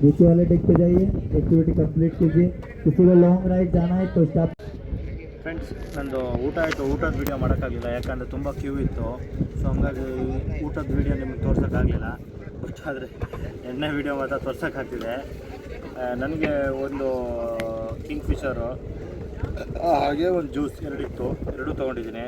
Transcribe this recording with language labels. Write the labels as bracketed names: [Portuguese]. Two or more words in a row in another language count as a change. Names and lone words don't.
[Hindi] नीचे वाले डेक पे जाइए, [English] activity complete [Hindi] कीजिए। किसी को [English] long ride [Hindi] जाना है तो स्टॉप। [Kannada] ಫ್ರೆಂಡ್ಸ್, ನಂದು ಊಟ ಆಯಿತು. ಊಟದ ವೀಡಿಯೋ ಮಾಡೋಕ್ಕಾಗಲಿಲ್ಲ, ಯಾಕಂದರೆ ತುಂಬ ಕ್ಯೂ ಇತ್ತು. ಸೊ ಹಂಗಾಗಿ ಊಟದ ವೀಡಿಯೋ ನಿಮಗೆ ತೋರ್ಸೋಕ್ಕಾಗಲಿಲ್ಲ. ಬಟ್ ಆದರೆ ಎಣ್ಣೆ ವೀಡಿಯೋ ಮಾತ್ರ ತೋರ್ಸೋಕ್ಕಾಗ್ತಿದೆ. ನನಗೆ ಒಂದು ಕಿಂಗ್ ಫಿಶರು ಹಾಗೆ ಒಂದು ಜ್ಯೂಸ್ ಎರಡಿತ್ತು, ಎರಡೂ ತೊಗೊಂಡಿದ್ದೀನಿ.